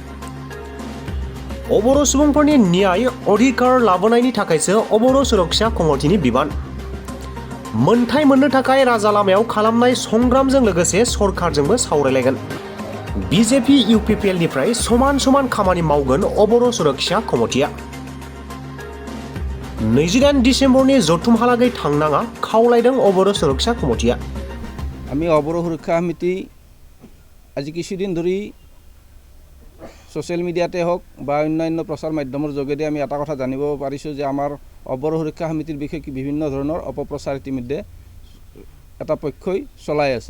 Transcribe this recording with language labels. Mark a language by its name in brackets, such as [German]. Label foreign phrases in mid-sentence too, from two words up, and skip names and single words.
[Bodo] अबर' सुबुंफोरनि न्याय अधिकार लाबोनायनि थाखायसो अबर' सुरक्षा कमिटिनि बिबान मोनथाय मोननो थाखाय राजा लामायाव खालामनाय संग्रामजों लोगोसे सरकारजोंबो सावरायलायगोन। बिजेपि इउपिपिएलनिफ्राय समान समान खामानि मावगोन अबर' सुरक्षा कमिटिया 29 डिसेम्बरनि जथुमहालागै थांनाङा खावलायदों अबर' सुरक्षा कमिटिया। [Assamese] আমি অবর সুরক্ষা সমিতি আজি কিছুদিন ধৰি সোশ্যাল মিডিয়াতে হোক বা অন্যান্য প্ৰচাৰ মাধ্যমৰ যোগেদি আমি এটা কথা জানিব পাৰিছোঁ যে আমাৰ অবর সুৰক্ষা সমিতিৰ বিষয়ে বিভিন্ন ধৰণৰ অপপ্ৰচাৰ ইতিমধ্যে এটা পক্ষই চলাই আছে।